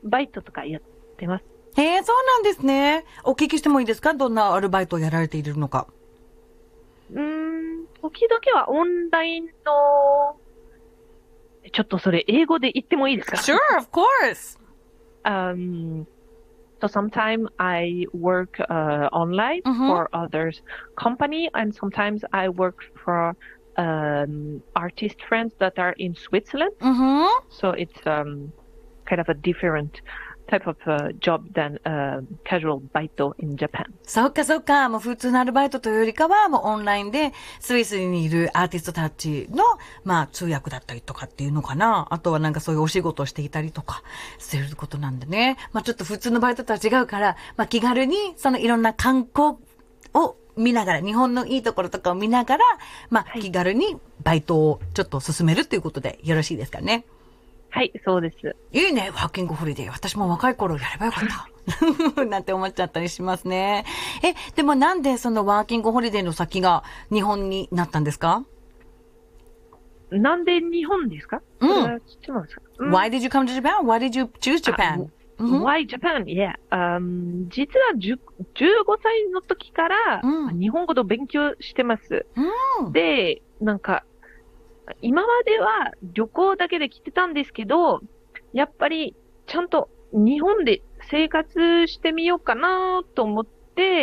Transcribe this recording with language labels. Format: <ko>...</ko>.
<ja>バイトとかやってます。へえ、そうなんですね。お聞きしてもいいですか、どんなアルバイトをやられているのか。時々はオンラインの、ちょっとそれ英語で言ってもいいですか。</ja> <en>Sure, of course. So sometimes I work online for others' company, and sometimes I work for artist friends that are in Switzerland. Mm-hmm. So it's kind of a different type of job than casual baito in Japan.</en> <ja>そうかそうか。もう普通のアルバイトというよりかは、もうオンラインでスイスにいるアーティストたちの、まあ、通訳だったりとかっていうのかな。あとはなんかそういうお仕事をしていたりとかすることなんでね。まあちょっと普通のバイトとは違うから、まあ気軽にそのいろんな観光を見ながら、日本のいいところとかを見ながら、まあ、気軽にバイトをちょっと進めるということでよろしいですかね。はい、そうです。いいね、ワーキングホリデー。私も若い頃やればよかった。なんて思っちゃったりしますね。え、でもなんでそのワーキングホリデーの先が日本になったんですか？なんで日本ですか？うん。うん、</ja> <en>Why did you come to Japan? Why did you choose Japan? Mm-hmm. Why Japan? Yeah.</en> <ja>実は15歳の時から日本語と勉強してます。 Mm-hmm. で、なんか、今までは旅行だけで来てたんですけど、やっぱりちゃんと日本で生活してみようかなと思って、</ja>